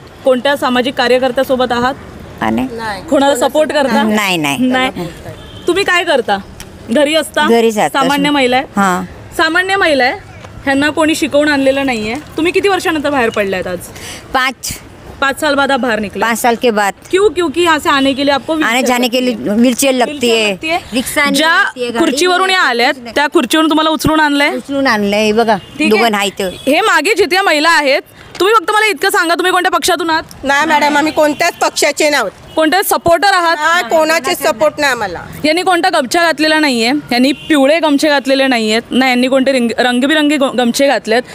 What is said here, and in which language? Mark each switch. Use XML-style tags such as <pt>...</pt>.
<mr>कोणत्या सामाजिक कार्यकर्त्यासोबत आहात? आणि कोणाला सपोर्ट करता? नाही नाही नाही. तुम्ही काय करता? घरी असता? घरीच असते. सामान्य महिला आहे? हां सामान्य महिला आहे, ह्यांना कोणी शिकवून आणलेलं नाहीये. तुम्ही किती वर्षानंतर बाहेर पडलायत आज?</mr> <hi>5 साल बाद आप बाहर निकले. 5 साल के बाद क्यों यहाँ से आने के लिए आपको आने जाने के लिए व्हीलचेयर लगती है, रिक्षा नहीं</hi> <mr>ज्या</mr> <hi>लगती है, गाड़ी</hi> <mr>खुर्चीवरून या आल्यात त्या खुर्चीवरून तुम्हाला उचलून आणलंय? उचलून आणलंय बघा. ठीक दोघं आहे. नाही तर हे मागे जिथे महिला आहेत, तुम्ही फक्त मला इतकं सांगा, तुम्ही कोणत्या पक्षातून आहात? नाही मॅडम, आम्ही कोणत्याच पक्षाचे नाहीत. कोणत्या सपोर्टर आहात? नाही, कोणाचे सपोर्ट नाही आम्हाला. यांनी कोणता गमछा घातलेला नाहीये, यांनी पिवळे गमछे घातलेले नाहीयेत ना, यांनी कोणते रंगबिरंगी गमछे घातलेत.</mr>